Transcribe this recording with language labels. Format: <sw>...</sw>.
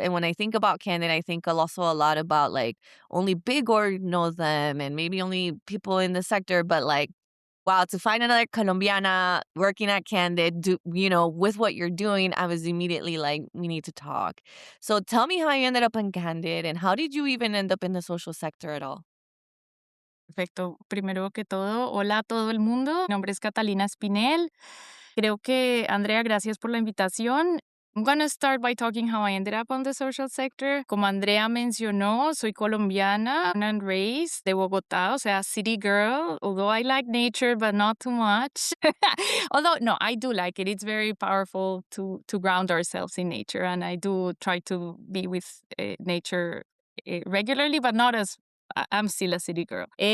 <en>And when I think about Candid, I think also a lot about only big org knows them and maybe only people in the sector, but wow, to find another Colombiana working at Candid, with what you're doing, I was immediately like, we need to talk. So tell me how you ended up in Candid and how did you even end up in the social sector at all?</en> <es>Perfecto. Primero que todo, hola a todo el mundo. Mi nombre es Catalina Spinel. Creo que, Andrea, gracias por la invitación.</es> <en>I'm going to start by talking how I ended up on the social sector.</en> <es>Como Andrea mencionó, soy colombiana,</es> <en>born and raised</en> <es>de Bogotá, o sea,</es> <en>city girl, although I like nature, but not too much. Although, no, I do like it. It's very powerful to ground ourselves in nature, and I do try to be with nature regularly, but not as I'm still a city girl.</en>